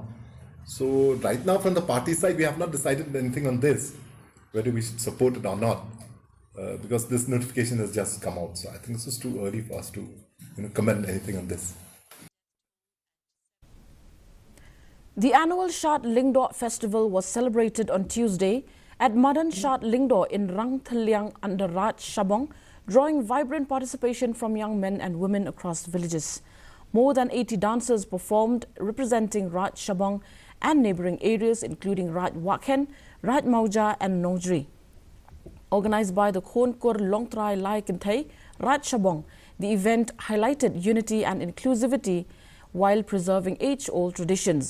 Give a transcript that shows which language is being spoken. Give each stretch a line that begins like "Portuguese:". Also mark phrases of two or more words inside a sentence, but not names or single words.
English: So right now from the party side, we have not decided anything on this, whether we should support it or not. Because this notification has just come out. So I think this is too early for us to comment anything on this. The annual Shat Lingdor Festival was celebrated on Tuesday at Madan Shat Lingdor in Rang Thaliang under Raj Shabong, drawing vibrant participation from young men and women across villages. More than 80 dancers performed representing Raj Shabong and neighbouring areas including Raj Wakhen, Raj Mauja and Nongri. Organised by the Khonkur Longtrai Lai Kinthai, Raj Shabong, the event highlighted unity and inclusivity while preserving age-old traditions.